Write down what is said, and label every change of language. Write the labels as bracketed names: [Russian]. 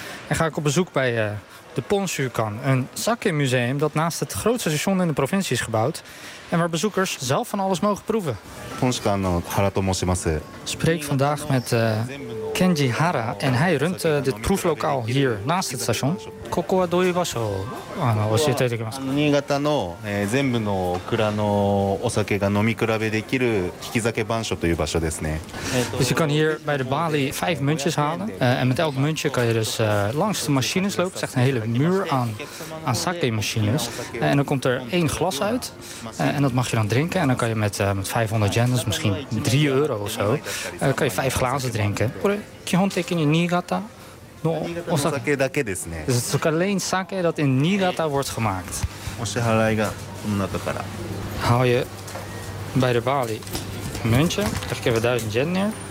[Dutch] En ga ik op bezoek bij de Ponshukan, een sake-museum dat naast het grootste station in de provincie is gebouwd. En waar bezoekers zelf van alles mogen proeven. [Japanese] Ponshukan no Harato mosemasu. [Dutch] Spreek vandaag met Kenji Hara en hij runt dit proeflokaal hier naast het station. [Japanese] ここはどういう場所を教えていただけますか。新潟の全部の蔵のお酒が飲み比べできる引き酒番所という場所ですね。 [Dutch] Dus je kan hier bij de balie 5 muntjes halen en met elk muntje kan je dus langs de machines lopen. Het is echt een hele muur aan sake machines en dan komt er één glas uit en dat mag je dan drinken en dan kan je met 500 yen, dus misschien 3 euro of zo, kan je 5 glazen drinken. [Japanese] これ基本的に新潟のお酒だけですね。 [Dutch] Dus het is ook alleen sake dat in Niigata wordt gemaakt. [Japanese] お支払いがこの中から。 [Dutch] Hou je bij de balie een muntje. Leg ik even 1000 yen neer.